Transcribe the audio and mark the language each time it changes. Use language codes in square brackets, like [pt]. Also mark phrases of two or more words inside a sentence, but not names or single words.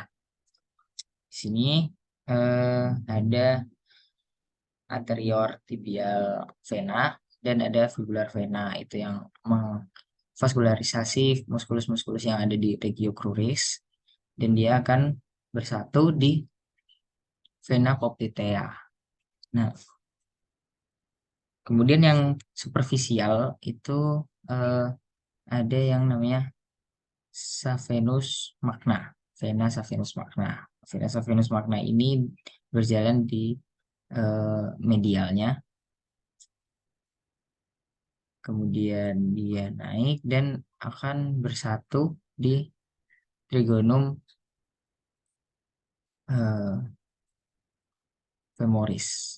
[id] Di sini ada anterior tibial vena dan ada fibular vena, itu yang memvaskularisasi muskulus-muskulus yang ada di regio cruris, dan dia akan bersatu di [la] vena poplitea. [id] Nah, kemudian yang superficial itu eh, ada yang namanya [la] Savenus magna. Vena Savenus magna. Vena Savenus magna [id] ini berjalan di medialnya, kemudian dia naik dan akan bersatu di trigonum eh, femoris.